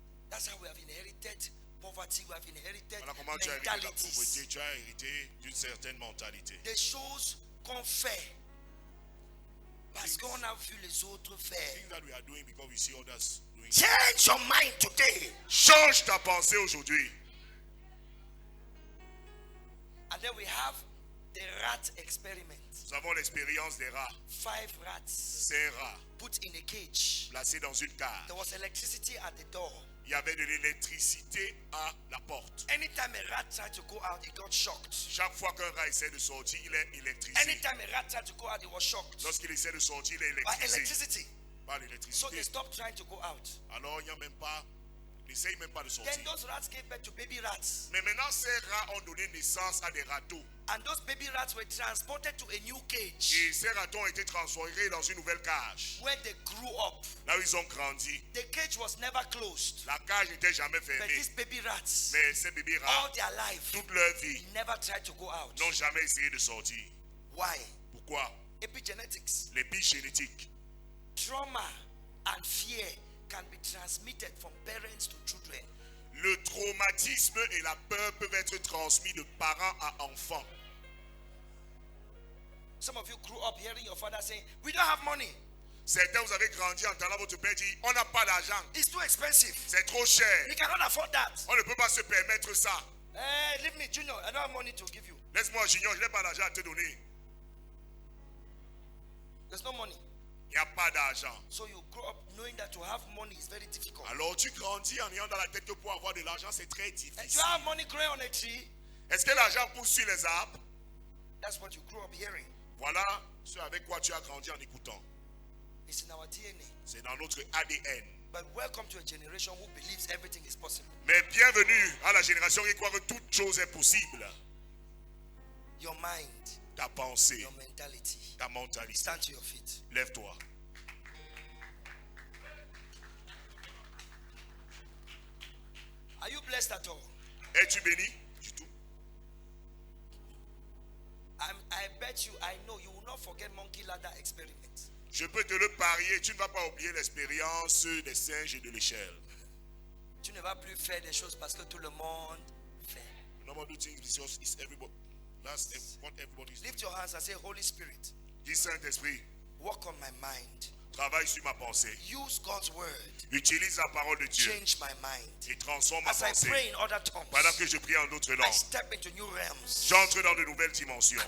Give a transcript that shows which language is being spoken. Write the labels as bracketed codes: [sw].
[en] That's how we have inherited poverty. We have inherited [fr] Voilà comment tu as hérité de la pauvreté. [en] mentalities. [fr] Tu as hérité d'une certaine mentalité. Des choses qu'on fait parce qu'on a vu les autres faire. [en] Things that we are doing because we see others doing. Change your mind today. [fr] Change ta pensée aujourd'hui. [en] And then we have the rat experiment. [fr] Nous avons l'expérience des rats. [en] 5 rats [fr] Ces rats [en] put in a cage. [fr] placés dans une cage. [en] There was electricity at the door. [fr] Il y avait de l'électricité à la porte. [en] Anytime a rat tried to go out, he got shocked. [fr] Chaque fois qu'un rat essaie de sortir, il est électrisé. [en] Anytime a rat tried to go out, he was shocked [fr] Lorsqu'il essaie de sortir, il est [en] by [fr] électrisé [en] electricity. [fr] par [en] So [fr] l'électricité. [en] they stopped trying to go out. [fr] Alors il n'y a même pas N'essaye même pas de sortir. [en] Then those rats gave birth to baby rats. [fr] Mais maintenant, ces rats ont donné naissance à des râteaux. [en] And those baby rats were transported to a new cage [fr] Et ces râteaux ont été transférés dans une nouvelle cage. [en] where they grew up. [fr] Là où ils ont grandi. [en] The cage was never closed. [fr] La cage n'était jamais [en] But [fr] fermée. [en] these baby rats, [fr] Mais ces bébés [en] all [fr] rats, [en] their life, [fr] toute leur vie, [en] never tried to go out. [fr] n'ont jamais essayé de sortir. [en] Why? [fr] Pourquoi? [en] Epigenetics. [fr] L'épigénétique. [en] Trauma and fear can be transmitted from parents to children. [fr] Le traumatisme et la peur peuvent être transmis de parents à enfants. [en] Some of you grew up hearing your father saying, "We don't have money. [fr] Certains, vous avez grandi en entendant votre père dire, on n'a pas d'argent, [en] It's too expensive. [fr] c'est trop cher, [en] We cannot afford that." [fr] on ne peut pas se permettre ça. [en] Hey, leave me, Junior. I don't have money to give you. [fr] Laisse-moi, Junior, je n'ai pas d'argent à te donner. [en] There's no money. [fr] Il n'y a pas d'argent. [en] So you grow up knowing that to have money is very difficult. [fr] Alors tu grandis en ayant dans la tête que pour avoir de l'argent, c'est très [en] And [fr] difficile. [en] you have money growing on a tree. [fr] Est-ce que l'argent pousse sur les arbres? [en] That's what you grew up hearing. [fr] Voilà ce avec quoi tu as grandi en écoutant. [en] It's in our DNA. [fr] C'est dans notre ADN. [en] But welcome to a generation who believes everything is possible. [fr] Mais bienvenue à la génération qui croit que toute chose est possible. [en] Your mind, [fr] Ta pensée, [en] your mentality. [fr] ta mentalité. [en] Stand to your feet. [fr] Lève-toi. [en] Are you blessed at all? [fr] Es-tu béni? Du tout. [en] I bet you, I know you will not forget monkey ladder experiment. [fr] Je peux te le parier, tu ne vas pas oublier l'expérience des singes et de l'échelle. Tu ne vas plus faire des choses parce que tout le monde fait. [en] The number two thing is just is everybody. That's what everybody is doing. Lift your hands and say, Holy Spirit, [fr] Dis Saint-Esprit, [en] work on my mind. [fr] travaille sur ma pensée. [en] Use God's word. [fr] Utilise la parole de Dieu [en] Change my mind. [fr] et transforme ma [en] As I [fr] pensée. [en] pray in other tongues, [fr] Pendant que je prie en d'autres [en] I [fr] langues, [en] step into new realms. [fr] j'entre dans de nouvelles dimensions.